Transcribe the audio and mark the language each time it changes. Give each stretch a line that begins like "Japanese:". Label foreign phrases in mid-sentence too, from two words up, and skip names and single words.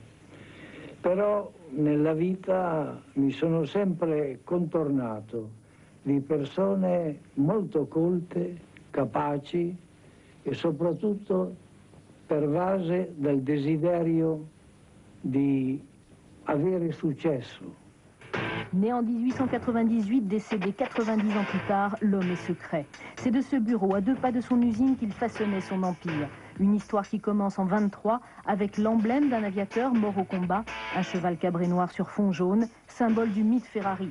Italian: Però nella vita mi sono sempre contornato di persone molto colte, capaci e soprattutto pervase dal desiderio di avere successo.
French: Né en 1898, décédé 90 ans plus tard, l'homme est secret. C'est de ce bureau, à 2 pas de son usine, qu'il façonnait son empire. Une histoire qui commence en 23 avec l'emblème d'un aviateur mort au combat, un cheval cabré noir sur fond jaune, symbole du mythe Ferrari.